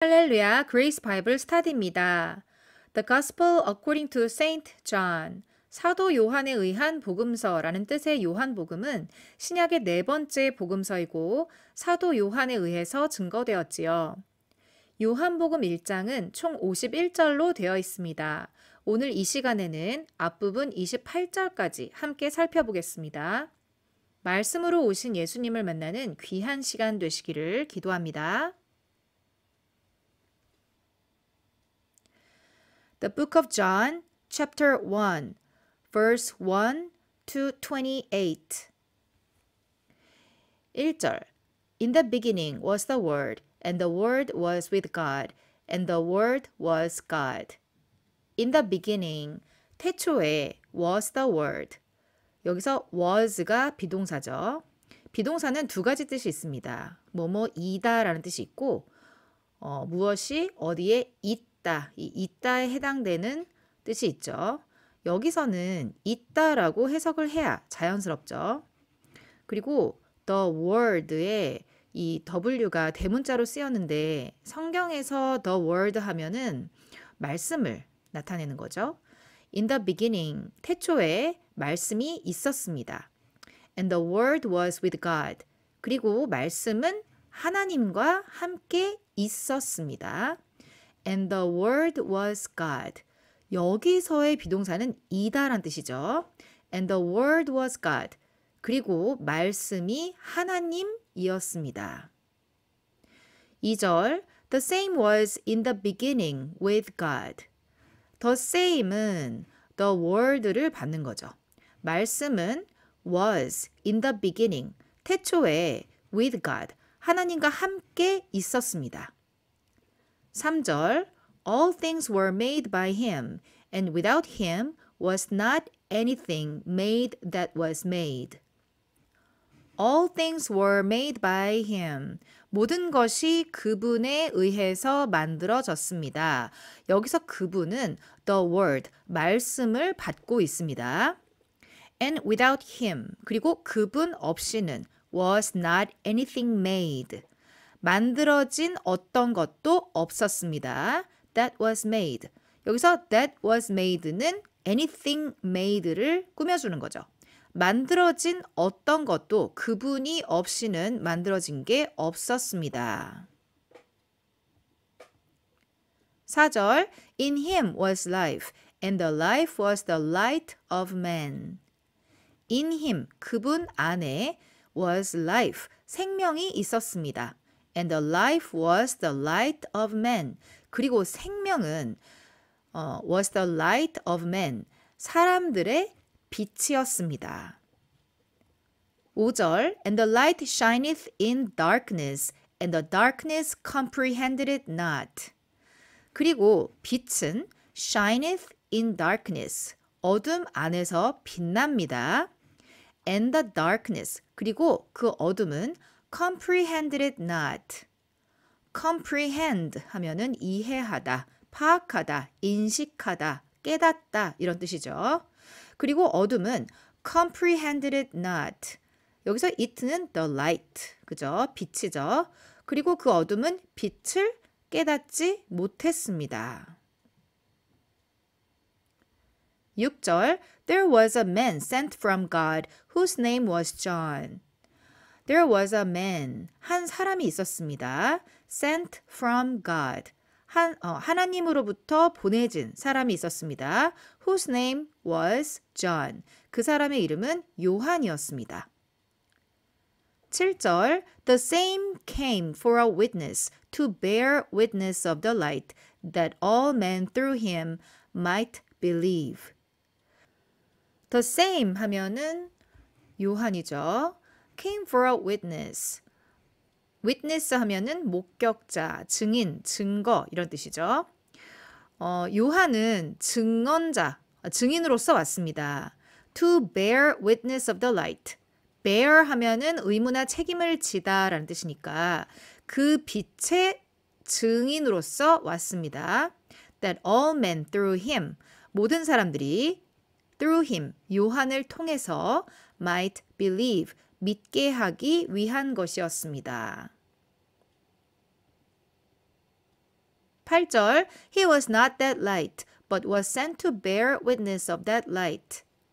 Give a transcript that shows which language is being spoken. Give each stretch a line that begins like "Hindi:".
Korean: 할렐루야, 그레이스 바이블 스타디입니다.
English: The Gospel according to Saint John.
Korean: 사도 요한에 의한 복음서라는 뜻의 요한복음은 신약의 네 번째 복음서이고 사도 요한에 의해서 증거되었지요. 요한복음 1장은 총 51절로 되어 있습니다. 오늘 이 시간에는 앞부분 28절까지 함께 살펴보겠습니다. 말씀으로 오신 예수님을 만나는 귀한 시간 되시기를 기도합니다.
English: The Book of John, chapter 1, verse 1 to 28.
Korean: 1절.
English: In the beginning was the Word, and the Word was with God, and the Word was God. In the beginning,
Korean: 태초에
English: was the Word.
Korean: 여기서 was가 비동사죠. 비동사는 두 가지 뜻이 있습니다. 뭐뭐이다라는 뜻이 있고 무엇이 어디에 있다, 이 있다에 해당되는 뜻이 있죠. 여기서는 있다라고 해석을 해야 자연스럽죠. 그리고 the word에 이 W가 대문자로 쓰였는데 성경에서 the word 하면은 말씀을 나타내는 거죠.
English: In the beginning,
Korean: 태초에 말씀이 있었습니다.
English: And the word was with God.
Korean: 그리고 말씀은 하나님과 함께 있었습니다.
English: And the word was God.
Korean: 여기서의 비동사는 이다란 뜻이죠.
English: And the word was God.
Korean: 그리고 말씀이 하나님이었습니다.
English: 2절 The same was in the beginning with God. The same
Korean: 은 the word를 받는 거죠. 말씀은
English: was in the beginning,
Korean: 태초에
English: with God,
Korean: 하나님과 함께 있었습니다.
English: 3절 All things were made by him, and without him was not anything made that was made. All things were made by him.
Korean: 모든 것이 그분에 의해서 만들어졌습니다. 여기서 그분은 the word, 말씀을 받고 있습니다.
English: And without him,
Korean: 그리고 그분 없이는
English: was not anything made.
Korean: 만들어진 어떤 것도 없었습니다.
English: That was made.
Korean: 여기서
English: that was made
Korean: 는
English: anything made
Korean: 를 꾸며주는 거죠. 만들어진 어떤 것도 그분이 없이는 만들어진 게 없었습니다.
English: 4절 In him was life, and the life was the light of man. In him,
Korean: 그분 안에
English: was life,
Korean: 생명이 있었습니다.
English: And the life was the light of man.
Korean: 그리고 생명은
English: was the light of man,
Korean: 사람들의 빛이었습니다.
English: 5절 And the light shineth in darkness, and the darkness comprehended it not.
Korean: 그리고 빛은
English: shineth in darkness,
Korean: 어둠 안에서 빛납니다.
English: And the darkness,
Korean: 그리고 그 어둠은
English: comprehended it not.
Korean: comprehend 하면은 이해하다, 파악하다, 인식하다, 깨닫다 이런 뜻이죠. 그리고 어둠은
English: comprehended it not.
Korean: 여기서 it는 the light, 그죠? 빛이죠. 그리고 그 어둠은 빛을 깨닫지 못했습니다.
English: 6절 There was a man sent from God whose name was John. There was a man,
Korean: 한 사람이 있었습니다.
English: Sent from God.
Korean: 하나님으로부터 보내진 사람이 있었습니다.
English: Whose name was John.
Korean: 그 사람의 이름은 요한이었습니다.
English: 7절 The same came for a witness to bear witness of the light that all men through him might believe. The same
Korean: 하면은 요한이죠.
English: Came for a witness.
Korean: witness 하면은 목격자, 증인, 증거 이런 뜻이죠. 요한은 증언자, 증인으로서 왔습니다.
English: To bear witness of the light.
Korean: bear 하면은 의무나 책임을 지다라는 뜻이니까 그 빛의 증인으로서 왔습니다.
English: That all men through him,
Korean: 모든 사람들이
English: through him,
Korean: 요한을 통해서
English: might believe,
Korean: 믿게 하기 위한 것이었습니다.
English: 8절 He was not that light, but was sent to bear witness of that light.